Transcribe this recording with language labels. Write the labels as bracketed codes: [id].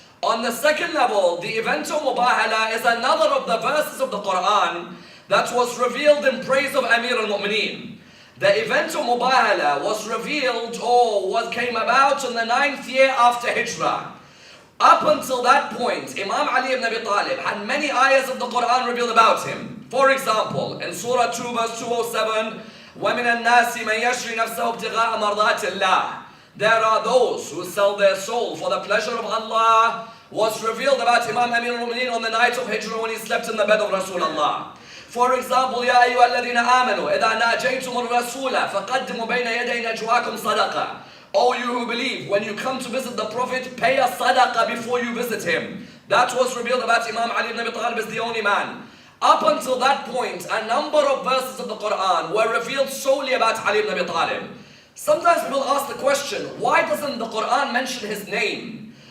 [en] On the second level, the event of Mubahila is another of the verses of the Quran that was revealed in praise of Amir al-Mu'mineen. The event of Mubahila was revealed or came about in the 9th year after Hijrah. Up until that point, Imam Ali ibn Abi Talib had many ayahs of the Quran revealed about him. For example, in Surah 2 verse 207, [ar] وَمِنَ النَّاسِ مَنْ يَشْرِي نَفْسَهُ ابْتِغَاءَ مَرْضَاتِ اللَّهِ. [en] There are those who sell their soul for the pleasure of Allah, was revealed about Imam Amir al-Mu'mineen on the night of Hijrah when he slept in the bed of Rasulullah. For example, [ar] يَا أَيُّهَا الَّذِينَ آمَنُوا إِذَا نَاجَيْتُمُ الرَّسُولَ فَقَدِّمُوا بَيْنَ يَدَيْ نَجْوَاكُمْ صَدَقَةً. [en] O you who believe, when you come to visit the Prophet, pay a sadaqah before you visit him. That was revealed about Imam Ali ibn Abi Talib as the only man. Up until that point, a number of verses of the Quran were revealed solely about Ali ibn Abi Talib. Sometimes people ask the question, why doesn't the Quran mention his name?